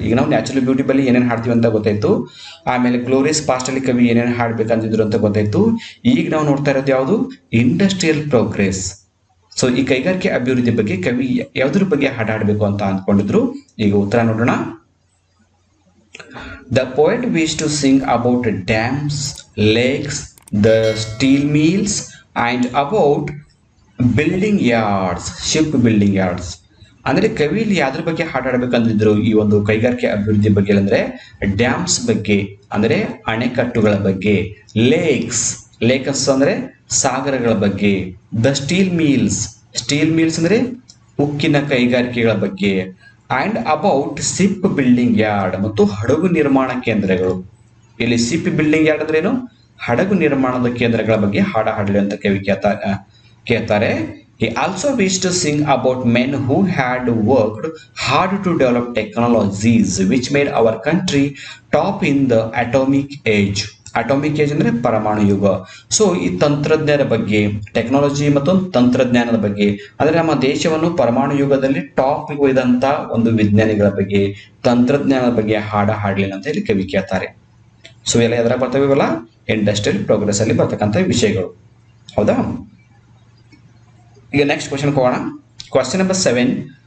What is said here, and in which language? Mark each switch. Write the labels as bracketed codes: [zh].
[kn] ಈಗ ನಾವು natural beauty ಬಲ್ಲಿ ಏನೇನು ಹಾಡ್ತೀವಿ ಅಂತ ಗೊತ್ತಾಯ್ತು, ಆಮೇಲೆ ಗ್ಲೋರಿಯಸ್ ಪಾಸ್ಟ್ ಅಲ್ಲಿ ಕವಿ ಏನೇನು ಹಾಡ್ಬೇಕಂತಿದ್ರು ಅಂತ ಗೊತ್ತಾಯ್ತು. ಈಗ ನಾವು ನೋಡ್ತಾ ಇರೋದು ಯಾವುದು? Industrial progress. ಸೊ ಈ ಕೈಗಾರಿಕೆ ಅಭಿವೃದ್ಧಿ ಬಗ್ಗೆ ಕವಿ ಯಾವ್ದ್ರ ಬಗ್ಗೆ ಹಾಡಬೇಕು ಅಂತ ಅಂದ್ಕೊಂಡಿದ್ರು? ಈಗ ಉತ್ತರ ನೋಡೋಣ. [en] The poet wished to sing about dams, lakes, the steel mills and about building yards, ship building yards. [kn] ಅಂದ್ರೆ ಕವಿ ಇಲ್ಲಿ ಯಾವ್ದ್ರ ಬಗ್ಗೆ ಹಾಡಾಡ್ಬೇಕಂದಿದ್ರು ಈ ಒಂದು ಕೈಗಾರಿಕೆ ಅಭಿವೃದ್ಧಿ ಬಗ್ಗೆ ಅಂದ್ರೆ ಡ್ಯಾಮ್ಸ್ ಬಗ್ಗೆ, ಅಂದ್ರೆ ಅಣೆಕಟ್ಟುಗಳ ಬಗ್ಗೆ, ಲೇಕ್ಸ್ ಲೇಕ್ಸ್ ಅಂದ್ರೆ ಸಾಗರಗಳ ಬಗ್ಗೆ, ದ ಸ್ಟೀಲ್ ಮೀಲ್ಸ್ ಅಂದ್ರೆ ಉಕ್ಕಿನ ಕೈಗಾರಿಕೆಗಳ ಬಗ್ಗೆ, [en] and about ship building yard [kn] ಮತ್ತು ಹಡಗು ನಿರ್ಮಾಣ ಕೇಂದ್ರಗಳು. ಇಲ್ಲಿ ಸಿಪ್ ಬಿಲ್ಡಿಂಗ್ ಯಾರ್ಡ್ ಅಂದ್ರೆ ಏನು, ಹಡಗು ನಿರ್ಮಾಣದ ಕೇಂದ್ರಗಳ ಬಗ್ಗೆ ಹಾಡಲಿ ಅಂತ ಕವಿ ಕೇಳ್ತಾರೆ. [en] He also wished to sing about men who had worked hard to develop technologies which made our country top in the atomic age. [kn] Atomic age ಅಂದ್ರೆ ಪರಮಾಣು ಯುಗ. ಸೊ ಈ ತಂತ್ರಜ್ಞರ ಬಗ್ಗೆ, ಟೆಕ್ನಾಲಜಿ ಮತ್ತು ತಂತ್ರಜ್ಞಾನದ ಬಗ್ಗೆ, ಅಂದ್ರೆ ನಮ್ಮ ದೇಶವನ್ನು ಪರಮಾಣು ಯುಗದಲ್ಲಿ ಟಾಪ್ ಒಯ್ದಂತ ಒಂದು ವಿಜ್ಞಾನಿಗಳ ಬಗ್ಗೆ, ತಂತ್ರಜ್ಞಾನದ ಬಗ್ಗೆ ಹಾಡಲಿ ಅಂತ ಹೇಳಿ ಕವಿ ಕೇಳ್ತಾರೆ. ಸೊ ಎಲ್ಲ ಎದ್ರ ಬರ್ತಾವಿವಲ್ಲ, ಇಂಡಸ್ಟ್ರಿಯಲ್ ಪ್ರೋಗ್ರೆಸ್ ಅಲ್ಲಿ ಬರ್ತಕ್ಕಂಥ ವಿಷಯಗಳು. ಹೌದಾ? ಈಗ ನೆಕ್ಸ್ಟ್ ಕ್ವಶನ್ ಹೋಗೋಣ. Question number 7.